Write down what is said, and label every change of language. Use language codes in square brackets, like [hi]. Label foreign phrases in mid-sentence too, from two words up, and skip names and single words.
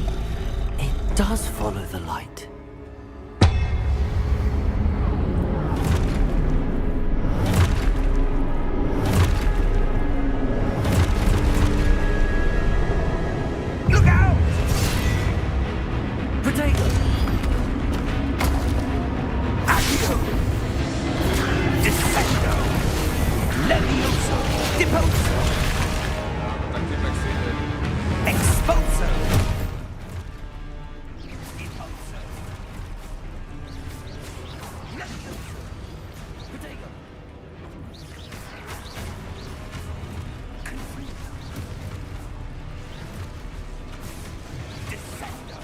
[en] It does follow the light. Look out! Potato! Accio! Descendo! Levioso! Deposo! [cs] Tak Tipex jde. [en] Expulso! Deposo! Levioso! Potato! Confringo! Descendo!